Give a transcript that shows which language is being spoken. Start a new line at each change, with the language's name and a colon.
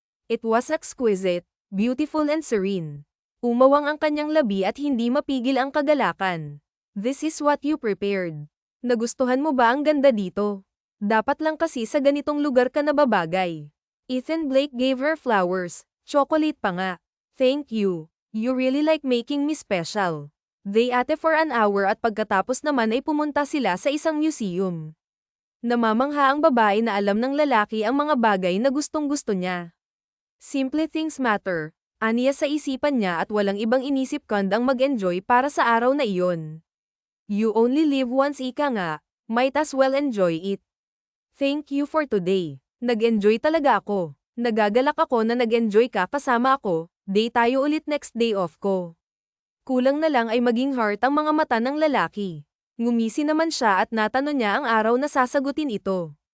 English: It was exquisite, beautiful and serene.
Filipino: Umawang ang kanyang labi at hindi mapigil ang kagalakan.
English: This is what you prepared.
Filipino: Nagustuhan mo ba ang ganda dito? Dapat lang kasi sa ganitong lugar ka nababagay.
English: Ethan Blake gave her flowers,
Filipino: chocolate pa nga.
English: Thank you. You really like making me special. They ate for an hour
Filipino: at pagkatapos naman ay pumunta sila sa isang museum. Namamangha ang babae na alam ng lalaki ang mga bagay na gustong-gusto niya.
English: Simple things matter,
Filipino: aniya sa isipan niya at walang ibang inisip kundi ang mag-enjoy para sa araw na iyon.
English: You only live once,
Filipino: ika nga,
English: might as well enjoy it. Thank you for today.
Filipino: Nag-enjoy talaga ako. Nagagalak ako na nag-enjoy ka kasama ako, day tayo ulit next day off ko. Kulang na lang ay maging heart ang mga mata ng lalaki. Ngumisi naman siya at natanong niya ang araw na sasagutin ito.